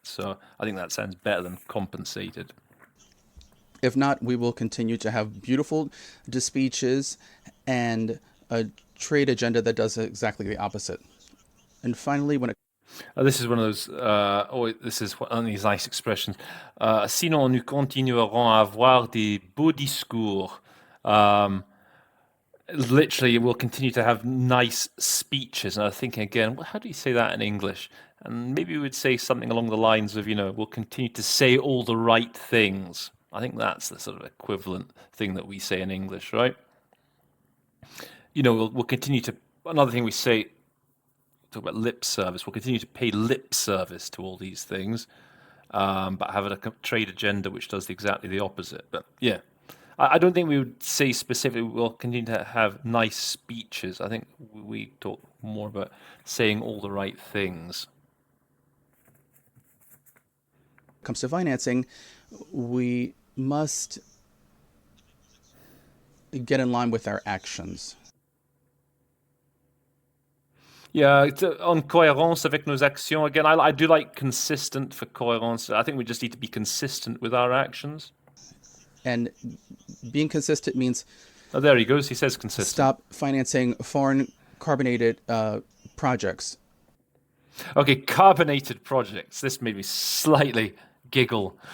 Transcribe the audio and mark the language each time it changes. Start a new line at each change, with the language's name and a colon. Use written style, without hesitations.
English: So I think that sounds better than compensated. If not, we will continue to have beautiful speeches and a trade agenda that does exactly the opposite. And finally, when it this is one of those. This is one of these nice expressions.
French: Sinon, nous continuerons à avoir des beaux discours.
English: Literally, we'll continue to have nice speeches. And I'm thinking again, well, how do you say that in English? And maybe we would say something along the lines of, you know, we'll continue to say all the right things. I think that's the sort of equivalent thing that we say in English, right? You know, we'll continue to. Another thing we say, talk about lip service. We'll continue to pay lip service to all these things, but have a trade agenda which does exactly the opposite. But yeah, I don't think we would say specifically we'll continue to have nice speeches. I think we talk more about saying all the right things. comes to financing, we must get in line with our actions. Yeah,
French: on cohérence avec nos actions.
English: Again, I do like consistent for cohérence. I think we just need to be consistent with our actions. And being consistent means Oh, there he goes. He says consistent. stop financing foreign carbonated projects. Okay, carbonated projects. This made me slightly giggle.